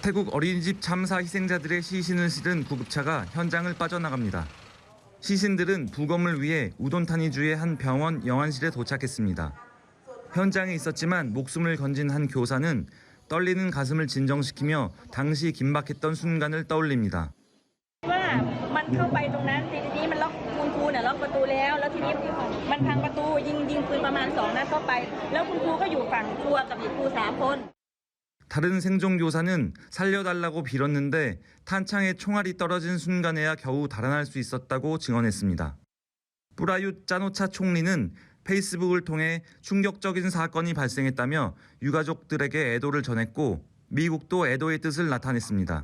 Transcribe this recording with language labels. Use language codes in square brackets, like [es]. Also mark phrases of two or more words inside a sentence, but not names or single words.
[ko] 태국 어린이집 참사 희생자들의 시신을 실은 구급차가 현장을 빠져나갑니다. 시신들은 부검을 위해 우돈타니주의 한 병원 영안실에 도착했습니다. 현장에 있었지만 목숨을 건진 한 교사는 떨리는 가슴을 진정시키며 당시 긴박했던 순간을 떠올립니다. [th] ว่ามันเข้าไปตรงนั้นทีนี้มันล็อกคุณครูเนี่ยล็อกประตูแล้วทีนี้มันพังประตูยิงปืนประมาณ2 นัดเข้าไปแล้วคุณครูก็อยู่ฝั่งครัวกับอีกครู3 คน [ko] 다른 생존 교사는 살려달라고 빌었는데 탄창에 총알이 떨어진 순간에야 겨우 달아날 수 있었다고 증언했습니다. 뿌라윳 짜노차 총리는 페이스북을 통해 충격적인 사건이 발생했다며 유가족들에게 애도를 전했고 미국도 애도의 뜻을 나타냈습니다.